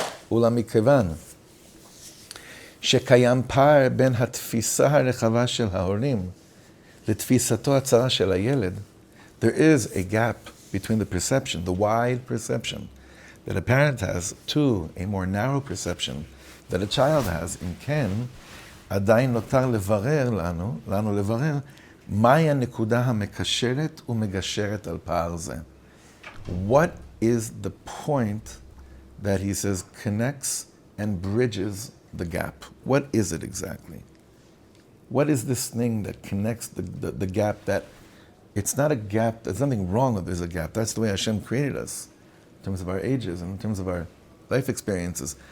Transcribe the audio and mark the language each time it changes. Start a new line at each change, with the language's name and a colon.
Hebrew: Ula mikevan shekayam par ben hatfisa harechava shel haorim לתפיסתו הצרה של הילד,
English: there is a gap between the perception, the wide perception that a parent has to a more narrow perception that a child has.
Hebrew: אם כן, עדיין נותר לברר לנו לברר, מהי הנקודה המקשרת ומגשרת על פער זה.
English: What is the point that he says connects and bridges the gap? What is it exactly? What is this thing that connects the gap that, it's not a gap, there's nothing wrong that there's a gap. That's the way Hashem created us, in terms of our ages and in terms of our life experiences.